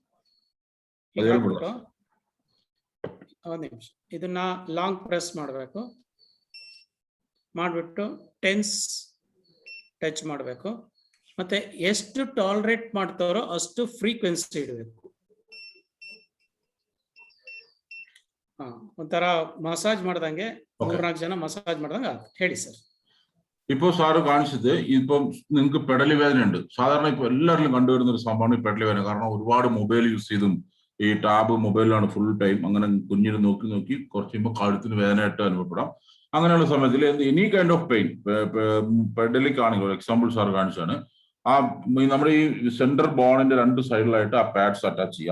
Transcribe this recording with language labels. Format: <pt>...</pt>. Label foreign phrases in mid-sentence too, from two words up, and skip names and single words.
<kn>ಒಂದು ನಿಮಿಷ, ಇದನ್ನ</kn> <en>long press</en> <kn>ಮಾಡಬೇಕು, ಮಾಡಿಬಿಟ್ಟು</kn> <en>TENS touch</en> <kn>ಮಾಡಬೇಕು. ಮತ್ತೆ ಎಷ್ಟು ಟಾಲರೇಟ್ ಮಾಡ್ತಾರೋ ಅಷ್ಟು ಫ್ರೀಕ್ವೆನ್ಸಿ ಇಡಬೇಕು. ಒಂಥರ ಮಸಾಜ್ ಮಾಡ್ದಂಗೆ 3-4 ಜನ മസാജ് ಮಾಡ್ದಂಗೆ ಹೇಳಿ ಸರ್.</kn> <ml>ഇപ്പൊ സാറ് കാണിച്ചത്, ഇപ്പം നിങ്ങൾക്ക് പെടലി വേദന ഉണ്ട്. സാധാരണ ഇപ്പൊ എല്ലാവരിലും കണ്ടുവരുന്ന ഒരു സംഭവമാണ് ഈ പെടലി വേദന. കാരണം ഒരുപാട് മൊബൈൽ യൂസ് ചെയ്തും ഈ ടാബ് മൊബൈലിലാണ്</ml> <en>full time,</en> <ml>അങ്ങനെ കുഞ്ഞിന് നോക്കി കുറച്ച് കഴിയുമ്പോൾ കഴുത്തിന് വേദനയായിട്ട് അനുഭവപ്പെടാം. അങ്ങനെയുള്ള സമയത്തിൽ</ml> <en>any kind of pain</en> <ml>പെഡലിക് ആണെങ്കിൽ എക്സാമ്പിൾ സാർ കാണിച്ചാണ് ആ നമ്മുടെ ഈ</ml> <en>center boneിന്റെ</en> <ml>രണ്ട് സൈഡിലായിട്ട് ആ</ml> <en>pads attach</en> <ml>ചെയ്യുക.</ml>